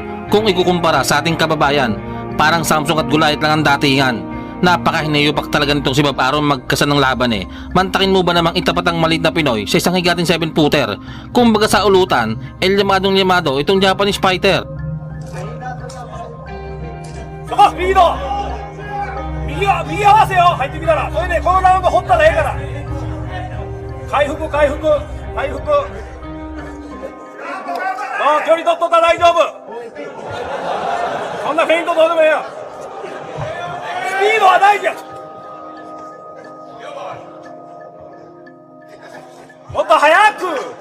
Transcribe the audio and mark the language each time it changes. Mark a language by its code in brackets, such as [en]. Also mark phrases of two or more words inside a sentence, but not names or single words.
[tl] Kung ikukumpara sa ating kababayan, parang Samsung at Goliath lang ang datingan. Napakahinayupak talaga nitong si Bob Arum magkasan ng laban Mantakin mo ba namang itapat ang maliit na Pinoy sa isang higating 7-footer? Kumbaga sa ulutan, llamadong-llamado itong [en] Japanese fighter. [tl] Saka, [ja] スピード右合わせよ、入ってきたら。それでこのラウンド掘ったらええから。回復。距離取っとったら大丈夫。そんなフェイントどうでもええよ。スピードは大事や。もっと早く。